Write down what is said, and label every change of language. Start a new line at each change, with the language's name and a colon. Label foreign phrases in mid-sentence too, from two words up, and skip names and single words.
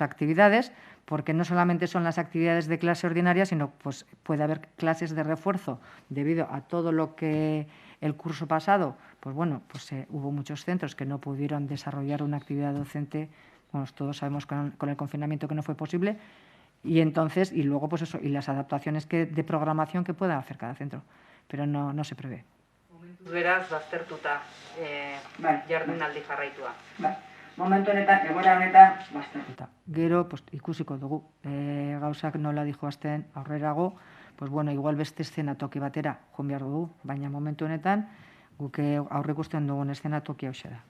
Spanish: actividades, porque no solamente son las actividades de clase ordinaria, sino pues puede haber clases de refuerzo debido a todo lo que el curso pasado, pues bueno, pues hubo muchos centros que no pudieron desarrollar una actividad docente, bueno, todos sabemos con el confinamiento que no fue posible, y entonces, y luego pues eso, y las adaptaciones de programación que pueda hacer cada centro, pero no se prevé.
Basque: Beraz, baztertuta jardunaldi jarraitua. Momentu honetan, egoera honetan, baztertuta. Gero, pues, ikusiko dugu, gauzak nola dijoazten aurrerago,
Spanish: pues bueno,
Basque: igual beste eszenatoki batera joan behar dugu, baina momentu honetan, guk aurreikusten dugun eszenatoki hauxe da.